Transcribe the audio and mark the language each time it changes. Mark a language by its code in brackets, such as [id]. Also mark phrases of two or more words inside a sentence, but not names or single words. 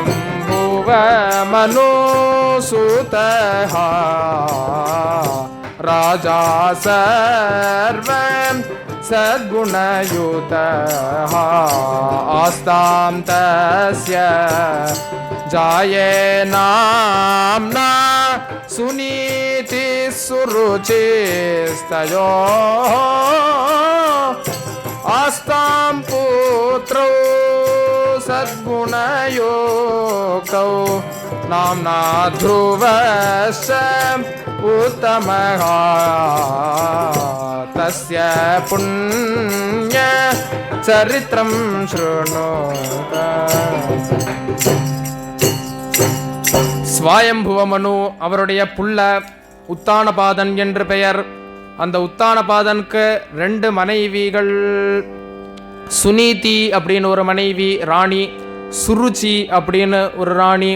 [sa] स्वयम्भुव मनुसूतः राजा सर्वं सद्गुणयुतः आस्तां तस्य जाये नाम्ना सुनीतिः सुरुचिस्तयोः आस्तां पुत्रौ सद्गुणयोगौ नाम्ना ध्रुवश्च उत्तमः तस्य पुण्य चरित्रं शृणुत. [ta] ஸ்வயம்புவமனு அவருடைய புள்ள உத்தானபாதன் என்று பெயர். அந்த உத்தானபாதனுக்கு 2 மனைவிகள், சுனீதி அப்படின்னு ஒரு மனைவி ராணி, சுருச்சி அப்படின்னு ஒரு ராணி.